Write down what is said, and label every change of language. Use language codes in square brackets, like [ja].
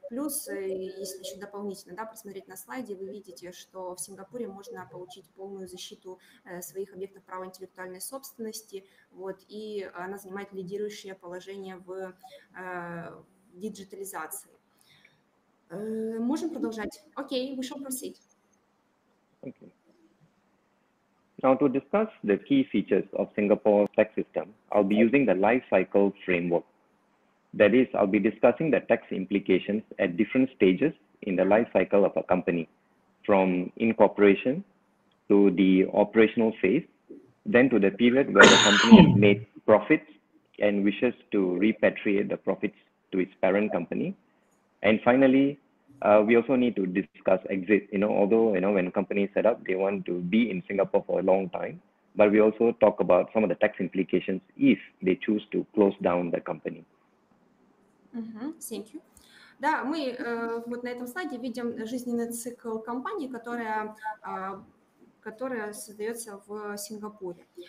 [ru] Плюс, если еще дополнительно, да, посмотреть на слайде, вы видите, что в Сингапуре можно получить полную защиту своих объектов права интеллектуальной собственности, вот, и она занимает лидирующее положение в диджитализации. Можем продолжать? [en] Окей, we shall proceed. Okay. Now, to discuss the key features of Singapore's tax system, I'll be using the life cycle framework. That is, I'll be discussing the tax implications at different stages in the life cycle of a company, from incorporation to the operational phase, then to the period where the company has made profits and wishes to repatriate the profits to its parent company. And finally, we also need to discuss exit, although, when companies set up, they want to be in Singapore for a long time, but we also talk about some of the tax implications if they choose to close down the company. Thank you. [ru] Да, мы вот на этом слайде видим жизненный цикл компании, которая создается в Сингапуре.